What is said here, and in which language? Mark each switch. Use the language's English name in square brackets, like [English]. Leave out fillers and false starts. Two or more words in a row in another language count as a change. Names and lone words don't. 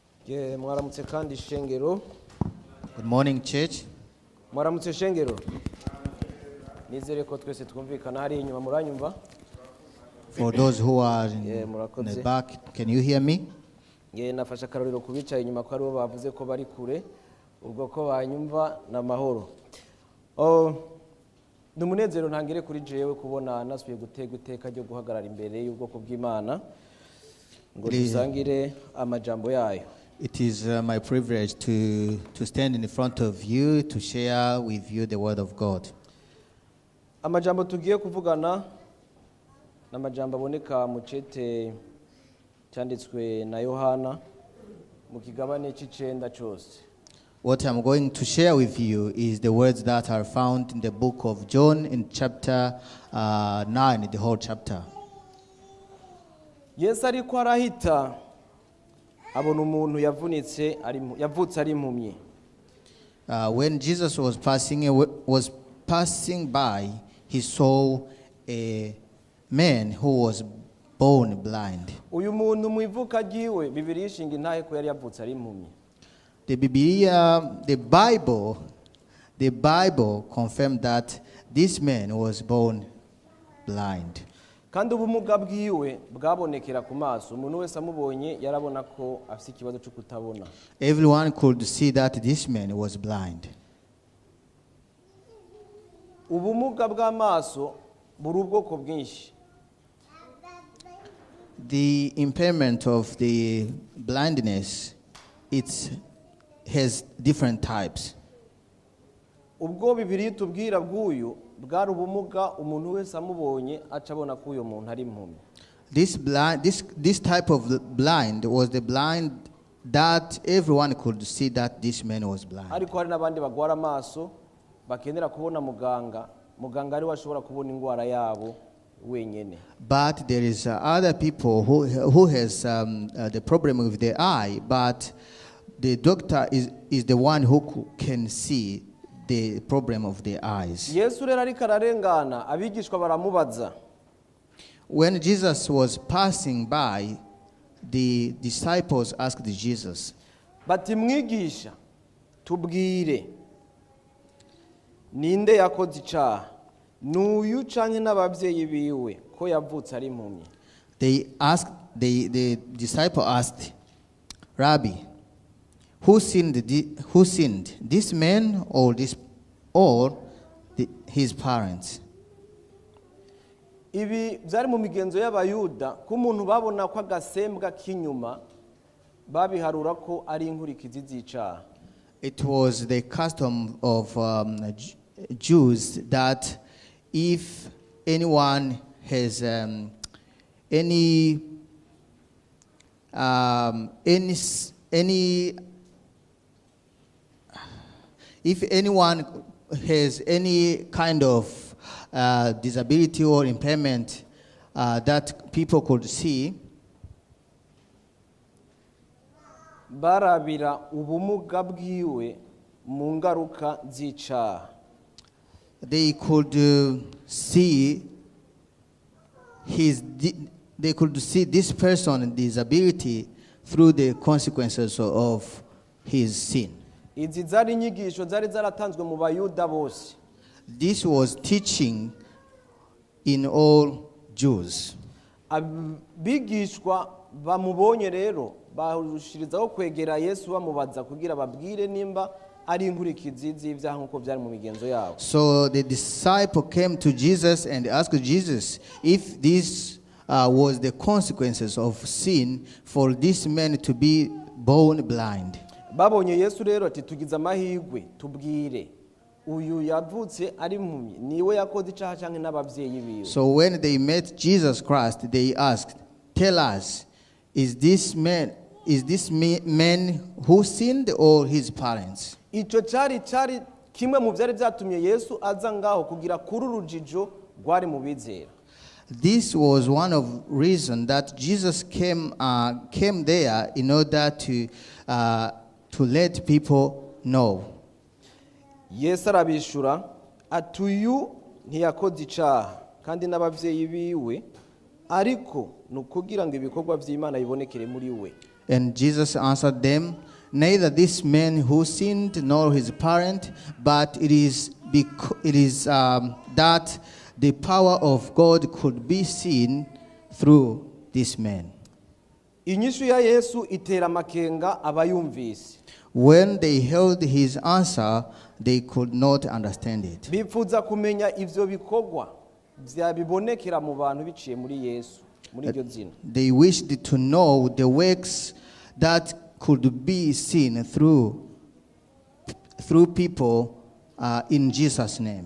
[Rundi] Mwaramutse kandi shengero. [English] Good morning, church. [Rundi] Mwaramutse shengero. Nizere ko twese twumvikana hari inyuma muranyumva. [English] For those who are in the back, can you hear me? [Rundi] Nafasha karorero kubicaye inyuma ko ari bo bavuze ko bari kure ubwo ko banyumva na mahoro. Numunezero ntangire kuri jewe kubona nasubiye gutega iteka ryo guhagarara imbere y'ubwoko bw'Imana ngo dusangire amajambo yayo. [English] It is my privilege to stand in front of you to share with you the word of God. [Rundi] Amajambo tugiye kuvugana n'amajambo aboneka mu cete cyanditswe na Yohana mu kigabane c'icenda cyose. [English] What I'm going to share with you is the words that are found in the book of John in chapter 9, the whole chapter. [Rundi] Yesu ariko arahita abona umuntu yavutse ari impumyi. [English] When Jesus was passing by, he saw a man who was born blind. [Rundi] Uyu muntu mu ivuka ryiwe Bibiliya ishinga intahe ko yari yavutse ari impumyi. [English] The Bible confirmed that this man was born blind. [Rundi] Kandi ubumuga bwiwe bwabonekera ku maso, umuntu wese amubonye yarabona ko afite ikibazo cyo kutabona. [English] Everyone could see that this man was blind. [Rundi] Ubumuga bw'amaso buri ubwoko bwinshi. [English] The impairment of the blindness, it has different types. [Rundi] Ubwo Bibiliya tubwira bw'uyu bwari ubumuga umuntu wese amubonye acabona ko uyo muntu ari impumyi. [English] This type of blind was the blind that everyone could see that this man was blind. [Rundi] Ariko hari nabandi bagwara amaso bakenera kubona muganga ari washobora kubona ingwara yabo wenyene. [English] But there is other people who has the problem with the eye, but the doctor is the one who can see the problem of the eyes. [Rundi] Yesu rero ariko ararengana abigishwa baramubaza. [English] When Jesus was passing by, the disciples asked Jesus, [Rundi] bati mwigisha tubwire ninde yakoze icaha n'uyu canke n'abavyeyi biwe ko yavutse ari impumyi. [English] The disciple asked, Rabbi, who sinned, this man or his parents? [Rundi] Ibi byari mu migenzo y'Abayuda ko umuntu babona ko agasembwa k'inyuma babiharura ko ari inkurikizi z'icaha. [English] It was the custom of Jews that if anyone has if anyone has any kind of disability or impairment that people could see, [Rundi] barabira ubumuga bwiwe mu ngaruka z'icaha. [English] they could see this person's disability through the consequences of his sin. [Rundi] Izi zari inyigisho zari zaratanzwe mu Bayuda bose. [English] This was teaching in all Jews. [Rundi] Abigishwa bamubonye rero bahushirizaho kwegera Yesu bamubaza kugira babwire nimba ari inkurikizi z'ivyaha nkuko byari mu migenzo yabo. [English] So the disciple came to Jesus and asked Jesus if this was the consequences of sin for this man to be born blind. [Rundi] Babonye Yesu rero ati tugize amahirwe tubwire uyu yavutse ari impumyi niwe yakoze icaha canke n'abavyeyi biwe. [English] So when they met Jesus Christ, they asked, tell us, is this man who sinned or his parents? [Rundi] Ico cari kimwe mu byari byatumye Yesu aza ngaho kugira kuri urujijo rwari mu bizera. [English] This was one of reason that Jesus came there in order to let people know. [Rundi] Yesu arabishura ati uyu ntiyakoze icaha kandi n'abavyeyi biwe ariko nukugira ngo ibikorwa by'Imana bibonekere muri we. [English] And Jesus answered them, neither this man who sinned nor his parent, but it is that the power of God could be seen through this man. [Rundi] inyishu ya Yesu itera amakenga abayumvise. [English] When they heard his answer, they could not understand it. [Rundi] Bipfuza kumenya ivyo bikorwa byabibonekera mu bantu biciye muri Yesu, muri iryo zina. [English] They wished to know the works that could be seen through people in Jesus' name.